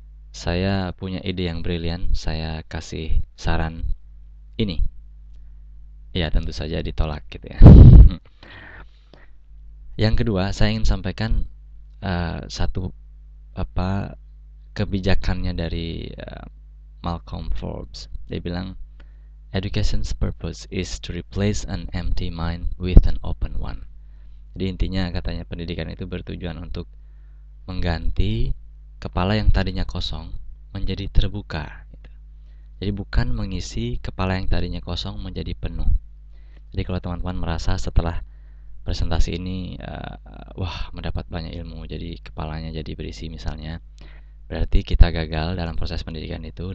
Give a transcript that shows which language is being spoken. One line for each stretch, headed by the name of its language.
Indonesian: Saya punya ide yang brilian, saya kasih saran ini. Ya, tentu saja ditolak gitu, ya. Yang kedua, saya ingin sampaikan satu kebijakannya dari Malcolm Forbes. Dia bilang,
English: Education's purpose is to replace an empty mind with an open one.
Indonesian: Jadi intinya, katanya, pendidikan itu bertujuan untuk mengganti kepala yang tadinya kosong menjadi terbuka. Jadi bukan mengisi kepala yang tadinya kosong menjadi penuh. Jadi kalau teman-teman merasa setelah presentasi ini wah, mendapat banyak ilmu, jadi kepalanya jadi berisi misalnya, berarti kita gagal dalam proses pendidikan itu.